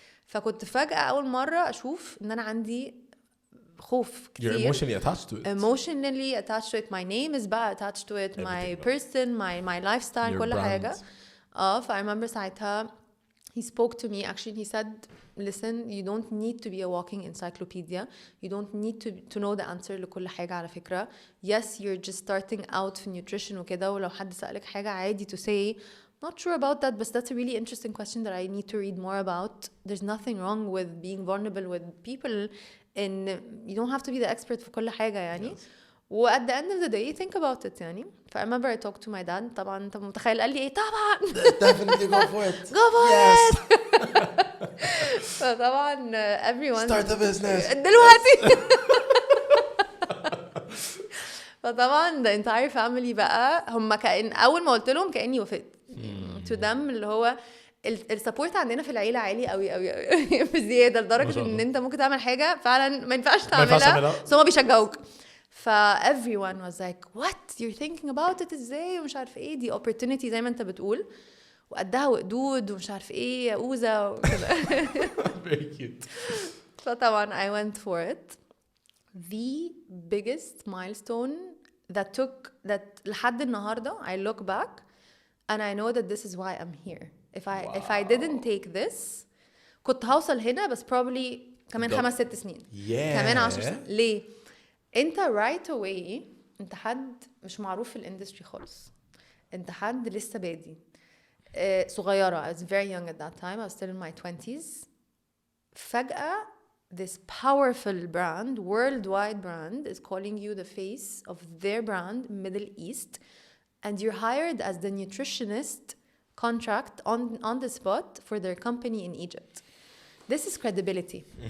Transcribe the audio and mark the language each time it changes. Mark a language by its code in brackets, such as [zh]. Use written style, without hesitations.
[ar] فكنت فجأة اول مرة اشوف ان انا عندي خوف كتير. [en] You're emotionally attached to it. Emotionally attached to it. My name is bad attached to it. My person, my lifestyle, [ar] كل حاجة. [en] I remember ساعتها he spoke to me. Actually, he said, listen, you don't need to be a walking encyclopedia. You don't need to know the answer [ar] لكل حاجة على فكرة. [en] Yes, you're just starting out في nutrition [ar] وكده ولو حد سألك حاجة عادي [en] to say, not sure about that, but that's a really interesting question that I need to read more about. There's nothing wrong with being vulnerable with people. And you don't have to be the expert [ar] في كل حاجة يعني. [en] Yes. و at the end of the day think about it يعني. ف I remember I talked to my dad. [ar] طبعا انت متخيل قال لي ايه؟ طبعا [en] definitely go for it. go for yes. it. [ar] فطبعا everyone [en] start a business [ar] دلوقتي. فطبعا [en] the entire family [ar] بقى هم كأن أول ما قلت لهم كأني وافقت. [en] to them [ar] اللي هو السبورت عندنا في العيله عالي قوي قوي قوي بزياده لدرجه ان انت ممكن تعمل حاجه فعلا ما ينفعش تعملها بس هم بيشجعوك. ف [en] everyone was like what you're thinking about it [ar] ازاي ومش عارف ايه دي opportunity زي ما انت بتقول وقدها وقدود ومش عارف ايه يا اوزه وكده. [en] very cute. فطبعا I went for it. The biggest milestone that [ar] لحد النهارده [en] I look back and I know that this is why I'm here. If I didn't take this [ar] كنت هوصل هنا بس probably كمان 5-6 سنين. كمان 10 سنين. ليه؟ انت right away انت حد مش معروف في الاندستري خالص. انت حد لسه بادي. [en] صغيرة. I was very young at that time. I was still in my 20s. فجأة this powerful brand, worldwide brand is calling you the face of their brand, Middle East, and you're hired as the nutritionist contract on the spot for their company in Egypt. This is credibility.